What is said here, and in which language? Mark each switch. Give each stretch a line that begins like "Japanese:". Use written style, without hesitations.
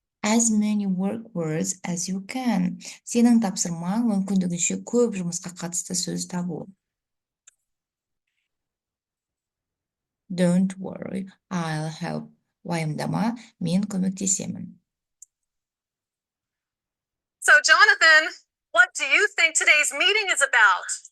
English: As many work words as you can.
Kazakh: Сенің тапсырмаң мүмкіндігінше көп жұмысқа қатысты сөз табу.
English: Don't worry, I'll help.
Kazakh: Уайымдама, мен көмектесемін.
English: So, Jonathan, what do you think today's meeting is about?